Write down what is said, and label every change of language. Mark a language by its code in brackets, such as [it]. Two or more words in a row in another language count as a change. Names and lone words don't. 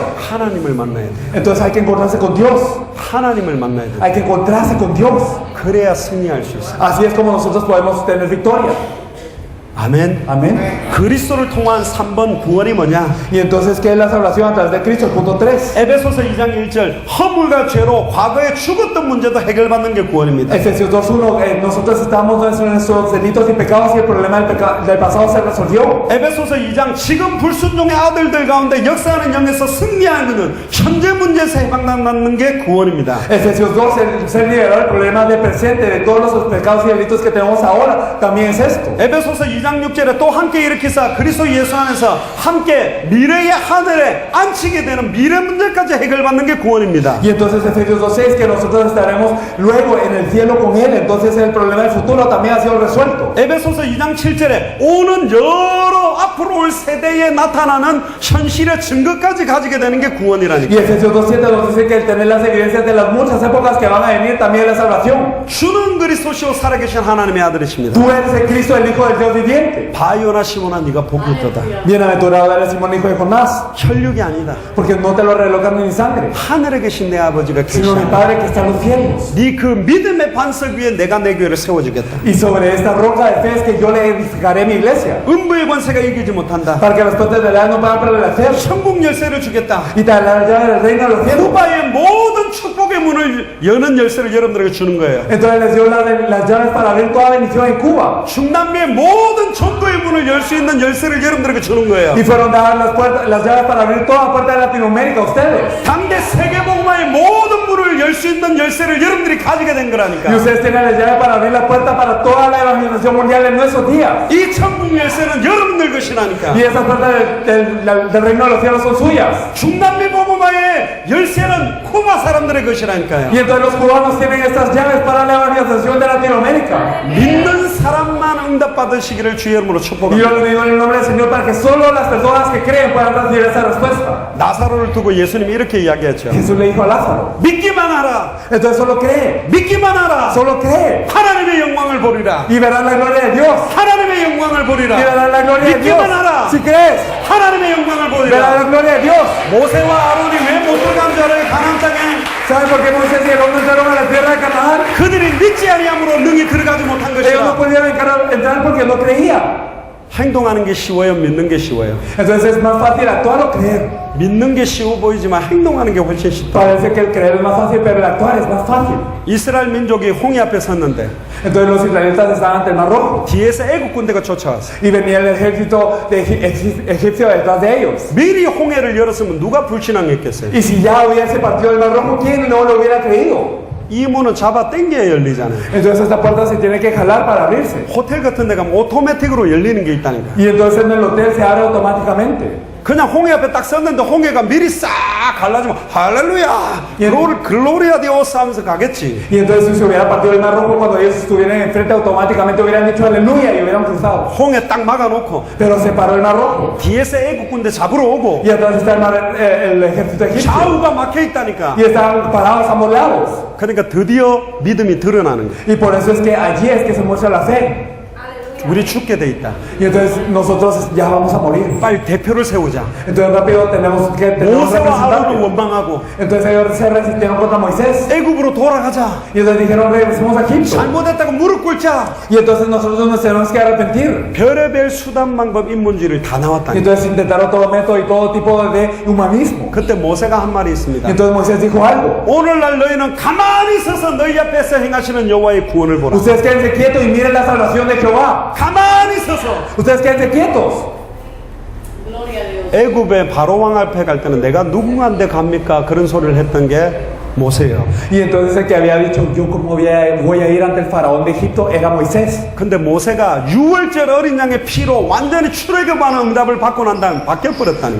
[ko] 하나님을 만나야 돼. [es] Entonces hay que encontrarse con Dios. [ko] 하나님을 만나야 돼. [es] Hay que encontrarse con Dios. [ko] 그래야 승리할 수 있어. [es] Así es como nosotros podemos tener victoria. [ko] 아멘. [es] Amén. [ko] 그리스도를 통한 3번 구원이 뭐냐? [es] Y entonces, ¿qué es la salvación a través de Cristo? El punto 3. [ko] 에베소서 2장 1절 허물과 죄로 과거에 죽었던 문제도 해결받는 게 구원입니다. [es] Efesios 2:1 nosotros estábamos en nuestros delitos y pecados y el problema del pasado se resolvió. [ko] 에베소서 2장 지금 불순종의 아들들 가운데 역사하는 영에서 승리하는 현재 문제에서 해방받는 게 구원입니다. [es] Efesios 2, ser liberado del problema del presente, de todos los pecados y delitos que tenemos ahora, también es esto. [ko] 에베소서 2장 6절에 또 함께 일으키사 그리스도 예수 안에서 함께 미래의 하늘에 앉히게 되는 미래 문제까지 해결받는 게 구원입니다. [es] Y entonces Efesios 2:6 que nosotros estaremos luego en el cielo con él, entonces el problema del futuro también ha sido resuelto. [ko] 에베소서 2장 7절에 오는 여러 앞으로 올 세대에 나타나는 현실의 증거까지 가지게 되는 게 구원이라니까. [es] Y Efesios 2:7 nos dice que el tener las evidencias de las muchas épocas que van a venir también es la salvación. [ko] 주는 그리스도시요 살아계신 하나님의 아들이십니다. [es] Tú eres el Cristo, el Hijo del Dios viviente. siguiente. [ko] 바요나 시몬아 네가 복이 있도다. [es] Bienaventurado eres Simón, hijo de Jonás, [ko] 혈육이 아니다. [es] porque no te lo reveló carne ni sangre, [ko] 하늘에 계신 내 아버지가 [es] sino mi [ko] 계시다. [es] Padre que está en los cielos. [ko] 네 그 믿음의 반석 위에 내가 내 교회를 세워주겠다. [es] Y sobre esta roca de fe es que yo le edificaré mi iglesia, [ko] 음부의 권세가 이기지 못한다. [es] para que las puertas del Hades no puedan prevalecer. [ko] 천국 열쇠를 주겠다. [es] Y te daré la llave del reino de los cielos. [ko] 후바의 모든 축복의 문을 여는 열쇠를 여러분들에게 주는 거예요. [es] Entonces les dio las llaves para abrir toda bendición en Cuba. [ko] 중남미의 모든 전도의 문을 열 수 있는 열쇠를 여러분들에게 주는 거예요. [es] Y fueron dadas las llaves para abrir toda puerta de Latinoamérica a ustedes. [ko] 당대 세계복음화의 모든 문을 열 수 있는 열쇠를 여러분들이 가지게 된 거라니까. [es] Y ustedes tienen la llave para abrir la puerta para toda la evangelización mundial en nuestros días. [ko] 이 천국 열쇠는 여러분들 것이라니까. [es] Y esas puertas del reino de los cielos son suyas. [ko] 중남미 복음화의 열쇠는 쿠바 사람들의 것이라니까요. [es] Y entonces los cubanos tienen estas llaves para la evangelización de Latinoamérica. [ko] 믿는 사람만 응답받으시기를 주의 이름으로 [es] Y yo [ko] 축복합니다. [es] le digo en el nombre del Señor para que solo las personas que creen puedan recibir esa respuesta. [ko] 나사로를 두고 예수님이 이렇게 이야기했죠. [es] Jesús le dijo a Lázaro. [ko] 믿기만 하라. [es] Entonces solo cree. [ko] 믿기만 하라. [es] Solo cree. [ko] 하나님의 영광을 보리라. [es] Y verás la gloria de Dios. [ko] 하나님의 영광을 [es] Y [ko] 보리라. [es] verás la gloria de Dios. [ko] 믿기만 하라. [es] Si crees, [ko] 하나님의 영광을 [es] verás [ko] 보리라. [es] la gloria de Dios. [ko] 모세와 아론이 왜 못 들어간 줄 알아요? 가나안 땅에. [es] ¿Saben por qué Moisés y Aarón no entraron a la tierra de Canaán? [ko] 그들이 믿지 아니함으로 능히 들어가지 못한 [es] Ellos no [ko] 것이라. [es] pudieron entrar porque no creían. [ko] 행동하는 게 쉬워요? 믿는 게 쉬워요? [es] Entonces es más fácil actuar o creer. [ko] 믿는 게 쉬워 보이지만 행동하는 게 훨씬 쉽다. [es] Parece que el creer es más fácil, pero el actuar es más fácil. [ko] 이스라엘 민족이 홍해 앞에 섰는데 [es] Entonces los israelitas estaban ante el Mar Rojo [ko] 뒤에서 애국 군대가 쫓아왔어. [es] y venía el ejército egipcio detrás de ellos. [ko] 미리 홍해를 열었으면 누가 불신앙했겠어요? [es] Y si ya hubiese partido el Mar Rojo, ¿quién no lo hubiera creído? [ko] 이 문은 잡아 당겨야 열리잖아요. [es] Entonces esta puerta se tiene que jalar para abrirse. [ko] 호텔 같은 데 가면 오토매틱으로 열리는 게 있다니까. [es] Y entonces en el hotel se abre automáticamente. [ko] 그냥 홍해 앞에 딱 섰는데 홍해가 미리 싹 갈라지면 할렐루야 [es] gloria Dios [ko] 하면서 가겠지. [es] Y entonces si se hubiera partido el Mar Rojo cuando ellos estuvieran enfrente, automáticamente hubieran dicho aleluya y hubieran cruzado. [ko] 홍해 딱 막아놓고 [es] Pero se paró el Mar Rojo. [ko] 뒤에서 애국 군대 잡으러 오고 [es] Y atrás está el ejército egipcio. [ko] 좌우가 막혀 있다니까. [es] Y estaban parados ambos lados. [ko] 그러니까 드디어 믿음이 드러나는 거야. [es] Y por eso es que allí es que se muestra la fe. [ko] 우리 죽게 돼 있다. [es] Y entonces nosotros ya vamos a morir. [ko] 빨리 대표를 세우자. [es] Entonces rápido tenemos [ko] 모세와 아론은 [es] representantes. [ko] 원망하고 [es] Entonces ellos se resistieron contra Moisés. [ko] 애굽으로 돌아가자. [es] Y entonces dijeron, regresemos a Egipto. [ko] 잘못했다고 무릎 꿇자. [es] Y entonces nosotros nos tenemos que arrepentir. [ko] 별의별 수단 방법 인문주의를 다 [es] Y [ko] 나왔다니까. [es] entonces intentaron todo método y todo tipo de humanismo. [ko] 그때 모세가 한 말이 있습니다. [es] Y entonces Moisés dijo algo. [ko] 오늘날 너희는 가만히 서서 너희 앞에서 행하시는 여호와의 구원을 보라. [es] Ustedes quédense quietos y miren la salvación de Jehová. [ko] 가만히 서서 [es] Ustedes quédense quietos. [ko] 애굽의 바로 왕 앞에 갈 때는 내가 누구한테 갑니까? 그런 소리를 했던 게 모세예요. [es] Y entonces el que había dicho, yo como voy a ir ante el faraón de Egipto, era Moisés. [ko] 근데 모세가 6월절 어린 양의 피로 완전히 출애굽하는 응답을 받고 난 다음 바뀌어버렸다니.